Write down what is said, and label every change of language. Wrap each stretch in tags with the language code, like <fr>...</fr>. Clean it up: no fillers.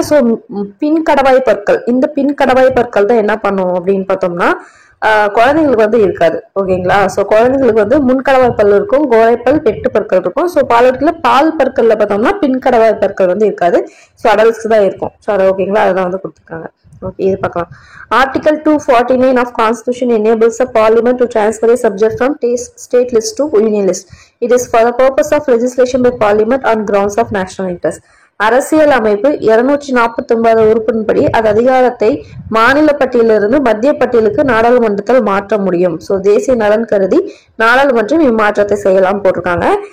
<ta>So பின்கடவாய் பற்கள், இந்த பின்கடவாய் பற்கள் தான் என்ன பண்ணும் அப்படின்னு பார்த்தோம்னா குழந்தைங்களுக்கு வந்து இருக்காது. ஓகேங்களா. ஸோ குழந்தைங்களுக்கு வந்து முன்கடவாய் பல் இருக்கும், கோரைப்பல், வெட்டு பற்கள் இருக்கும். ஸோ பாலூட்டில பால் பற்கள்ல பார்த்தோம்னா பின்கடவாய் பற்கள் வந்து இருக்காது. ஸோ அடல்ட்ஸ்க்கு தான் இருக்கும். ஸோ அதை ஓகேங்களா அதுதான் வந்து கொடுத்துருக்காங்க. ஓகே இது பார்க்கலாம்.</ta> <en>Article 249 of Constitution enables the Parliament to transfer a subject from state list to union list. It is for the purpose of legislation by Parliament on grounds of national interest.</en> <ta>அரசியல் அமைப்பு 249 உறுப்பின்படி அது அதிகாரத்தை மாநில பட்டியலிருந்து மத்திய பட்டியலுக்கு நாடாளுமன்றத்தில் மாற்ற முடியும். ஸோ தேசிய நலன் கருதி நாடாளுமன்றம் இம்மாற்றத்தை செய்யலாம் போட்டிருக்காங்க.</ta>